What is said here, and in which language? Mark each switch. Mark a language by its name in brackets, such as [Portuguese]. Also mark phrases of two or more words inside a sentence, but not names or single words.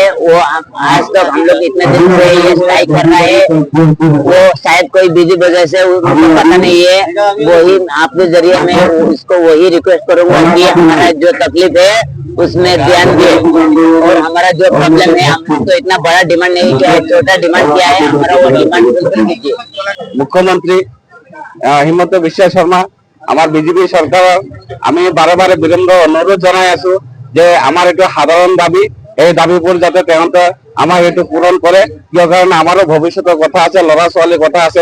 [Hindi] वो आज तक हम लोग इतने दिन से ये स्ट्राइक कर रहा है, वो शायद कोई बिजी वजह से उनको पता नहीं है। वही आपके जरिए मैं उसको वही रिक्वेस्ट करूंगा कि हमारा जो तकलीफ है उसमें ध्यान दे, और हमारा जो प्रॉब्लम है हम तो इतना बड़ा डिमांड नहीं किया है, छोटा डिमांड किया है, हमारा वो [English] demand fulfil [Hindi] कीजिए। [Assamese] মুখ্যমন্ত্ৰী হিমন্ত বিশ্ব শৰ্মা, আমাৰ বিজেপি চৰকাৰৰ আমি বাৰে বাৰে বিনম্ৰ অনুৰোধ জনাই আছো যে আমাৰ এইটো সাধাৰণ দাবী, এই দাবীবোৰ যাতে তেওঁলোকে আমাক এইটো পূৰণ কৰে। কিয় কাৰণে আমাৰো ভৱিষ্যতৰ কথা আছে, ল'ৰা ছোৱালীৰ কথা আছে।